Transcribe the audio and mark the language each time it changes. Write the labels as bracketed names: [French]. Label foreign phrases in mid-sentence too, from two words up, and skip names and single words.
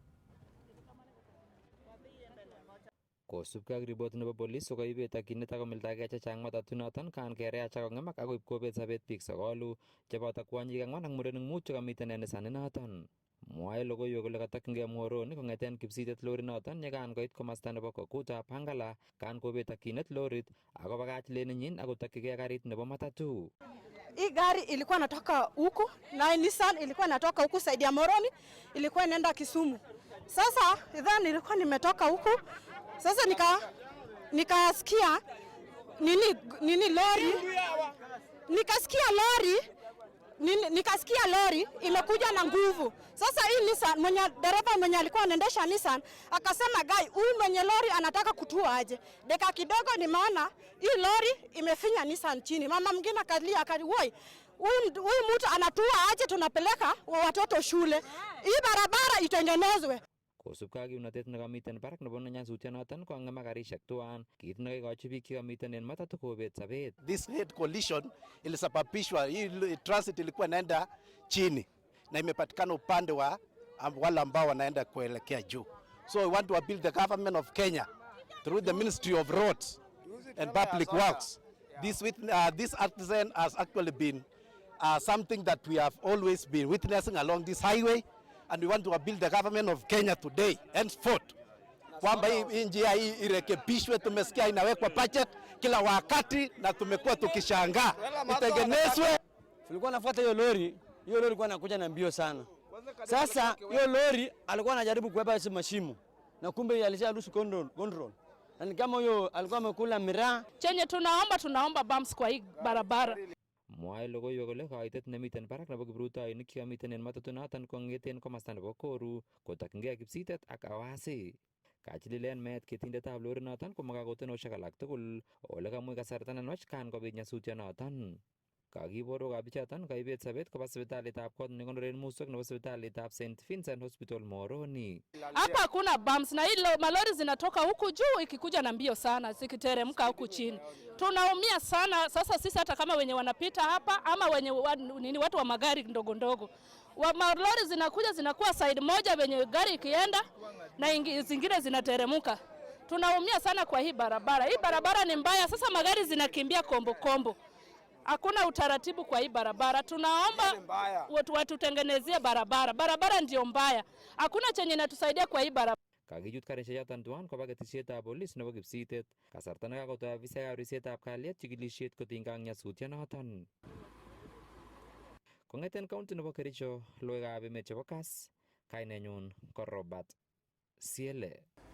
[Kalenjin] Kosubkei ak ripot nebo polis koibet akinet akomildagei chechang matatu noton kan kereach akong'emak akoib kobet sobet biik 9 cheboto kwonyik 4 ak murenik 5 chekamiten en Nissan inoton. Mwae logoiwek kole katokyingei Muhoroni kong'eten Kipsitet lori noton yekan koit komosta nebo Kokuta Bangala kan kobet akinet lorit akobakach lenenyin akotokyigei garit nebo matatu. [Swahili] Hii gari ilikuwa natoka huku na Nissan ilikuwa natoka huku saidi ya Muhoroni, ilikuwa inaenda Kisumu. Sasa idhani nilikuwa nimetoka huku. Sasa nikasikia nini lori, nikasikia lori imekuja na nguvu. Sasa hii Nissan dereva mwenye alikuwa anaendesha Nissan akasema huyu mwenye lori anataka kutua aje. Dakika kidogo nimeona hii lori imefinya Nissan chini. Mama mwingine akalia woi, huyu mtu anatua aje, tunapeleka watoto shule. Hii barabara itengenezwe. Kosubkei ak kimnotet nekamiten barak nebo nyasutyonoton kong'emak karishek tuan, kit nekikochi biik chekamiten en matatu kobet sobet. [English] This head collision [Swahili] ilisababishwa, hii transit ilikuwa inaenda chini na imepatikana upande wa wale ambao wanaenda kuelekea juu. [English] So we want to appeal the government of Kenya through the Ministry of Roads and Public Works. This accident has actually been something that we have always been witnessing along this highway. And we want to appeal the government of Kenya today, henceforth, [Swahili] kwamba hii njia hii irekebishwe. Tumesikia inawekwa budget kila wakati na tumekuwa tukishangaa itengenezwe. Tulikuwa nafuata hiyo lori ilikuwa inakuja na mbio sana. Sasa hiyo lori alikuwa anajaribu kuepa hizo mashimo na kumbe alisharuhusu control. Na kama huyo alikuwa amekula miraa. Chenye tunaomba bumps kwa hii barabara. [Kalenjin] Mwae logoiwek kole kaitet nemiten barak nebo kiprutoinik chekamiten en matatu noton kong'eten komosta nebo Koru kotokyingei Kipsitet ak Awasi. Kachililen meet ketindetab lori noton komakakotenoshek alak tugul ole kamui kasarta nenwach kan kobit nyasutyonoton. Kakiborok bichoton kaibet sobet koba sipitalitab kot nekonoren muswek nebo sipitalitab St Vincent Hospital Muhoroni. [Swahili] Hapa hakuna bumps na hilo malori zinatoka huku juu ikikuja na mbio sana zikiteremka huku chini. Tunaumia sana sasa sisi hata kama wenye wanapita hapa ama wenye watu wa magari ndogo ndogo. Malori zinakuwa side moja wenye gari ikienda na zingine zinateremka. Tunaumia sana kwa hii barabara. Hii barabara ni mbaya, sasa magari zinakimbia kombo. Hakuna utaratibu kwa hii barabara. Tunaomba watutengenezie barabara. Barabara ndio mbaya. Hakuna chenye inatusaidia kwa hii barabara. [Kalenjin] Kakichut karishek choton tuan koba ketesietab polis nebo Kipsitet. Kasarta nekakotoi afisaekab ripsetab kalyet chikilisiet kotinygei ak nyasutyonoton. Kong'eten county nebo Kericho, logoiwekab emet chebo Kass, kainenyun ko Robert Siele.